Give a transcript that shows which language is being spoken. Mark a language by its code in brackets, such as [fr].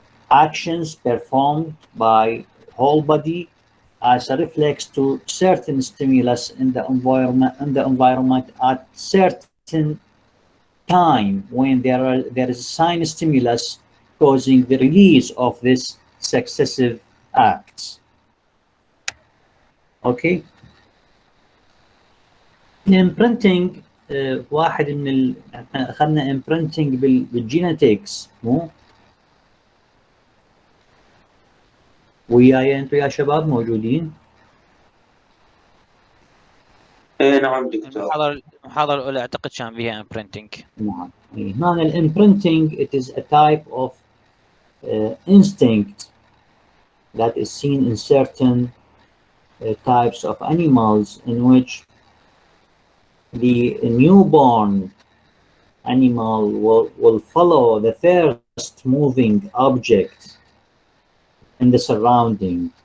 [en] actions performed by whole body as a reflex to certain stimulus in the environment at certain time when there is a sign stimulus causing the release of this successive acts. Okay. [ar] imprinting واحد من اخذنا imprinting بالجينetics مو وياي انتم يا شباب موجودين؟ ايه نعم دكتور. المحاضرة الأولى أعتقد كان فيها imprinting. نعم. هنا [en] imprinting it is a type of instinct that is seen in certain types of animals in which the newborn animal will follow the first moving object in the surrounding.